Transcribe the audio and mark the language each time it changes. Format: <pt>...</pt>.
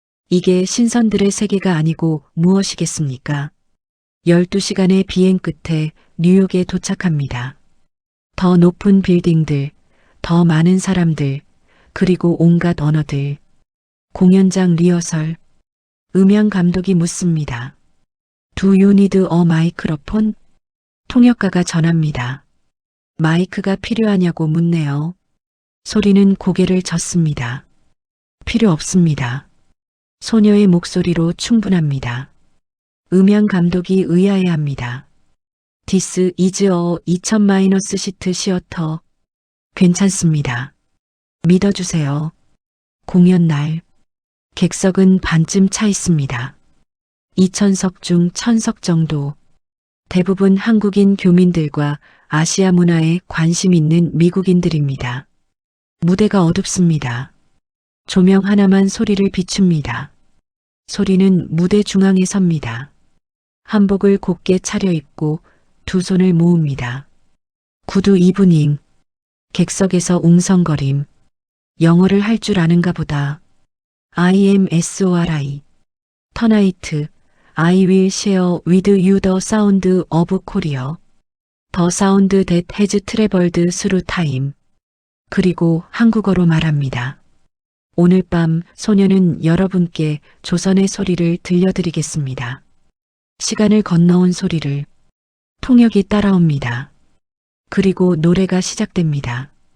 <ko>이게 신선들의 세계가 아니고 무엇이겠습니까? 12시간의 비행 끝에 뉴욕에 도착합니다. 더 높은 빌딩들, 더 많은 사람들, 그리고 온갖 언어들. 공연장 리허설. 음향 감독이 묻습니다.</ko> <en>Do you need a microphone?</en> <ko>통역가가 전합니다. 마이크가 필요하냐고 묻네요. 소리는 고개를 젓습니다. 필요 없습니다. 소녀의 목소리로 충분합니다. 음향 감독이 의아해합니다.</ko> <en>This is a 2000- 시트 시어터.</en> <ko>괜찮습니다. 믿어주세요. 공연 날. 객석은 반쯤 차 있습니다. 2000석 중 1000석 정도. 대부분 한국인 교민들과 아시아 문화에 관심 있는 미국인들입니다. 무대가 어둡습니다. 조명 하나만 소리를 비춥니다. 소리는 무대 중앙에 섭니다. 한복을 곱게 차려입고 두 손을 모읍니다.</ko> <en>구두 이브닝.</en> <ko>객석에서 웅성거림. 영어를 할 줄 아는가 보다.</ko> <en>I am SORI. Tonight, I will share with you the sound of Korea. The sound that has traveled through time.</en> <ko>그리고 한국어로 말합니다. 오늘 밤 소녀는 여러분께 조선의 소리를 들려드리겠습니다. 시간을 건너온 소리를. 통역이 따라옵니다. 그리고 노래가 시작됩니다.</ko>